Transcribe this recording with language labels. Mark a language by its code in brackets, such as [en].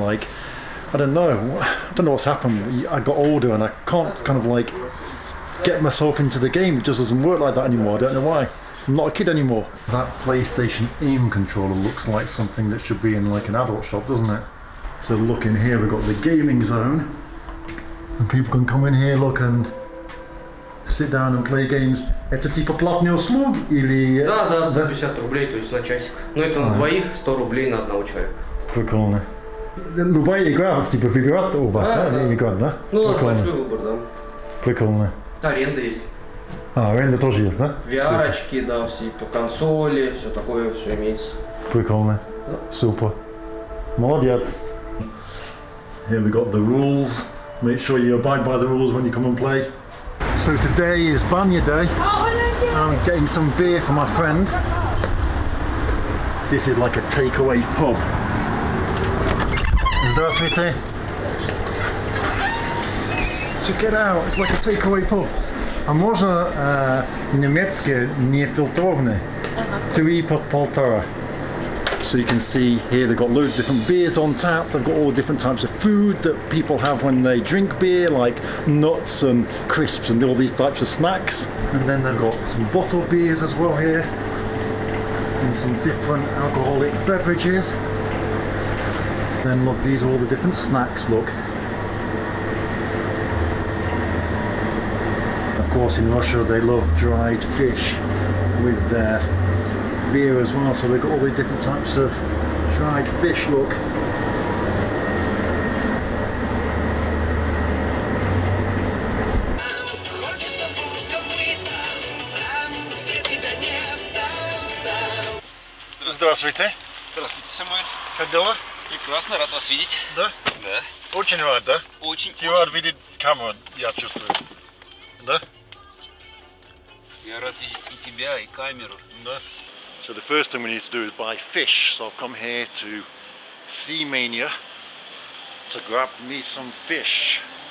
[en] Like, I don't know what's happened. I got older and I can't kind of like get myself into the game. It just doesn't work like that anymore. I don't know why. I'm not a kid anymore. That PlayStation aim controller looks like something that should be in like an adult shop, doesn't it? So look in here, we've got the gaming zone. And people can come in here, look, and sit down and play games. [ru] Это типа платный услуг или... Да, 150 рублей, то есть на часик. Но это на двоих, 100 рублей на одного человека. Прикольно. Любая игра типа выбирать у вас, да? Да? Ну, у нас большой выбор, да. Прикольно. Аренда есть. Аренда тоже есть, да? VR-очки, да, все по консоли, все такое, все имеется. Прикольно. Супер. Молодец. [en] Here we got the rules. Make sure you abide by the rules when you come and play. So today is Banya day. I'm getting some beer for my friend. This is like a takeaway pub. [ru] Здравствуйте. [en] Check it out, it's like a takeaway pub. [ru] А можно немецкое нефильтрованное? 3 по 1,5. [en] So you can see here they've got loads of different beers on tap. They've got all the different types of food that people have when they drink beer, like nuts and crisps and all these types of snacks. And then they've got some bottled beers as well here, and some different alcoholic beverages. Then look, these are all the different snacks, look. Of course in Russia they love dried fish with their beer as well, so we've got all the different types of dried fish, look. [ru] Здравствуйте. Здравствуйте, Самуэль. Как дела? Прекрасно, рад вас видеть. Да? Да. Очень рад, да? Очень, Ты рад видеть камеру, я чувствую. Да? Я рад видеть и тебя, и камеру. Да. [en] So the first thing we need to do is buy fish. So I've come here to Sea Mania to grab me some fish.